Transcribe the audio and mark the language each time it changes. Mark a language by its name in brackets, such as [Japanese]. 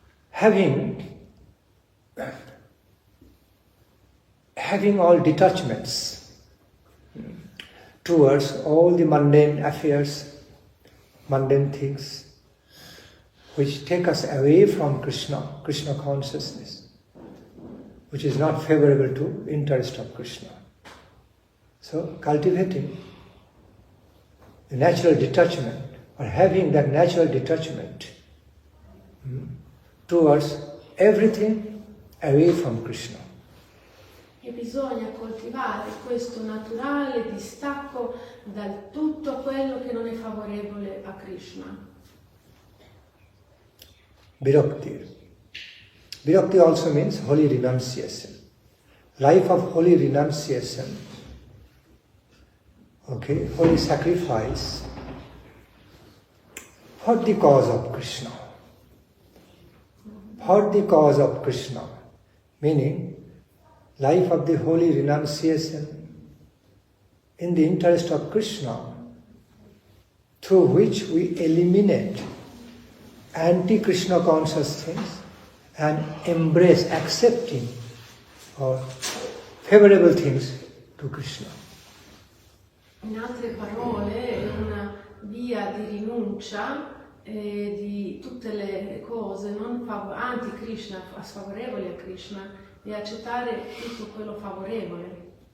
[English] Having all detachments towards all the mundane affairs, mundane things, which take us away from Krishna consciousness, which is not favorable to interest of Krishna. So cultivating the natural detachment, or having that natural detachment towards everything away from Krishna. [Italian] E bisogna coltivare questo naturale distacco da tutto quello che non è favorevole a Krishna. [Sanskrit] Virakti. [English] Virakti also means holy renunciation. Life of holy renunciation. Okay, holy sacrifice for the cause of Krishna. For the cause of Krishna. Meaning, life of the holy renunciation in the interest of Krishna, through which we eliminate anti-Krishna conscious things and embrace, accepting or favorable things to Krishna. [Italian] In altre parole, è una via di rinuncia di tutte le cose non anti-Krishna, sfavorevoli a Krishna, e accettare tutto quello favorevole.